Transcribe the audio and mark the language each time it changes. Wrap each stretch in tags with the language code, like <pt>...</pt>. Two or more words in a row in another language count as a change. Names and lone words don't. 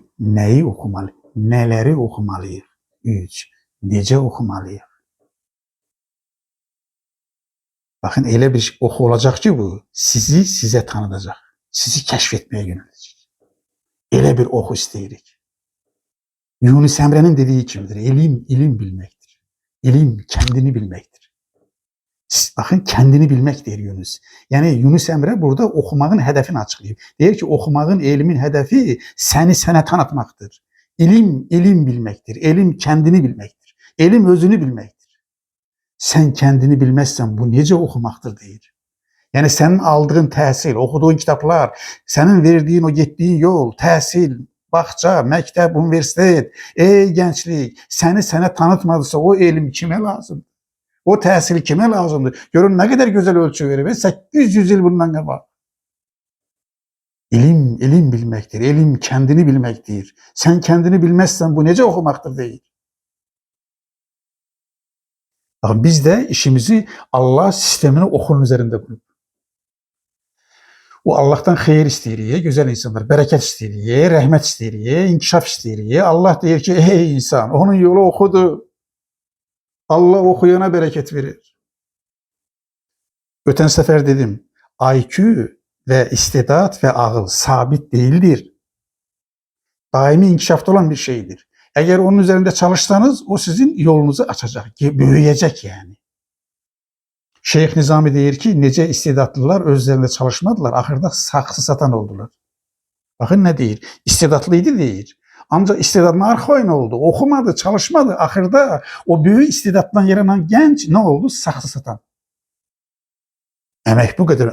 <az>Nəyi oxumalıyıq? Nələri oxumalıyıq? 3. Necə oxumalıyıq? Baxın, elə bir oxu olacaq ki bu, sizi sizə tanıdacaq. Sizi kəşf etməyə yönələcək. Elə bir oxu istəyirik. Yunus Emre'nin dediği kimidir?</az> <tr>İlim bilmektir. İlim kendini bilmektir. Bakın kendini bilmek der Yunus. Yani Yunus Emre burada okumağın hedefini açıklıyor. Der ki okumağın, elimin hedefi seni sana tanıtmaktır. İlim bilmektir. İlim kendini bilmektir. İlim özünü bilmektir. Sen kendini bilmezsen bu nece okumaktır deyir. Yani senin aldığın təhsil, okuduğun kitaplar, senin verdiğin o gittiğin yol,</tr> <az>təhsil, bağça, məktəb, universitet, ey gənclik, səni sənə tanıtmadısa o elm kimə lazımdır? O təhsil kimə lazımdır? Görün nə qədər gözəl ölçü verir. 800 il bundan qabaq. İlim bilməkdir, ilim kendini bilməkdir.</az> <tr>Sen kendini bilmezsen bu necə oxumaqdır deyir.</tr> <az>Biz de işimizi Allah sistemini oxunun üzərində qurub. O Allah'tan xeyir istəyirik, gözəl insanlar, bərəkət istəyirik, rəhmət istəyirik, inkişaf istəyirik. Allah deyir ki, ey insan, onun yolu oxudu. Allah oxuyana bərəkət verir. Ötən səfər dedim, IQ və istedat və ağıl sabit değildir. Daimi inkişafda olan bir şeydir.</az> <tr>Eğer onun üzerinde çalışsanız o sizin yolunuzu açacak, büyüyecek yani.</tr> <az>Şeyx Nizami deyir ki, necə istedadlılar özlərində çalışmadılar, axırda saxsı satan oldular. Baxın nə deyir? İstedadlı idi deyir. Ancaq istedadına arxayın oldu, oxumadı, çalışmadı. Axırda o böyük istedaddan yaranan gənc nə oldu? Saxsı satan. Əmək bu qədər.</az>